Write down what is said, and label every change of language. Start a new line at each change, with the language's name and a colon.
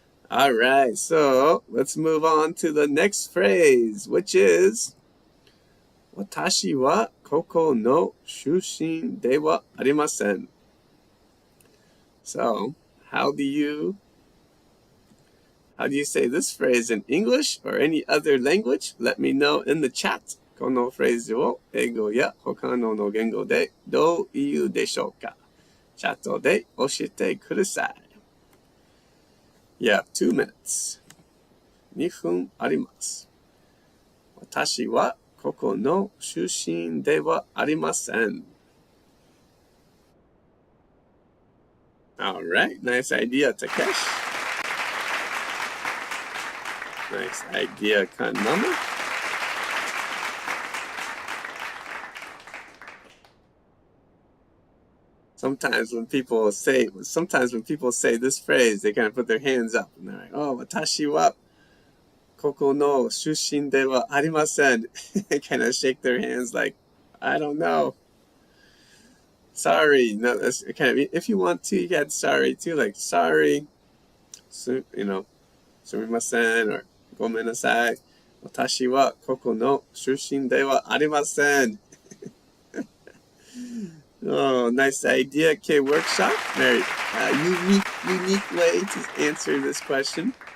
English: All right, so let's move on to the next phrase, which is
Japanese: 私はここの出身ではありません.
English: So, how do you say this phrase in English or any other language? Let me know in the chat.
Japanese: このフレーズを英語や他の言語でどう言うでしょうか? チャットで教えてください.
English: You have 2 minutes.
Japanese: 2分あります. 私はここの出身ではありません.
English: All right, nice idea, Takesh. Nice idea, Kanama. Sometimes when people say this phrase, they kind of put their hands up and they're like, "Oh,
Japanese: 私はここの出身ではありません."
English: They kind of shake their hands like, "I don't know. Sorry." No, that's kind of, if you want to, you can add sorry too, like sorry,
Japanese: すみません
English: or
Japanese: ごめんなさい. 私はここの出身ではありません.
English: Oh, nice idea, okay, workshop. Very unique way to answer this question.